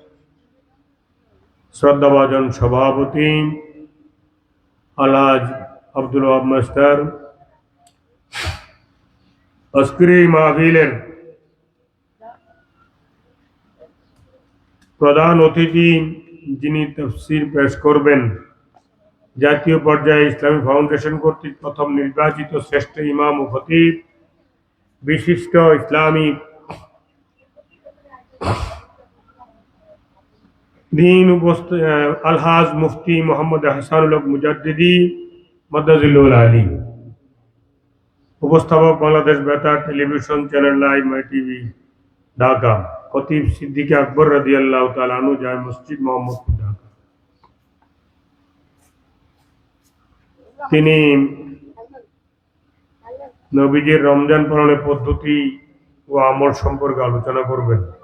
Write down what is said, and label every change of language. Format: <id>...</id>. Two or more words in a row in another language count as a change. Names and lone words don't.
<bn>শ্রদ্ধাভাজন সভাপতি আলহাজ আব্দুল ওয়াহাব মাস্টার, আজকের এই মাহফিলের প্রধান অতিথি যিনি তাফসীর পেশ করবেন, জাতীয় পর্যায়ে ইসলামী ফাউন্ডেশন কর্তৃক প্রথম নির্বাচিত শ্রেষ্ঠ ইমাম ও খতিব, বিশিষ্ট ইসলামী دین الحاظ مفتی محمد حسان الحق مجددی</bn> <ar>مدظل العلی</ar> <bn>উপস্থাপক বাংলাদেশ বেতার টেলিভিশন চ্যানেল লাইভ মাই টিভি ঢাকা। খতিব সিদ্দিক আকবর</bn> <ar>رضي الله تعالى عنه,</ar> <bn>জামে মসজিদ মোহাম্মদপুর ঢাকা। তিনি নবীজির রমজান পালনের পদ্ধতি ও আমল সম্পর্কে আলোচনা করবেন।</bn>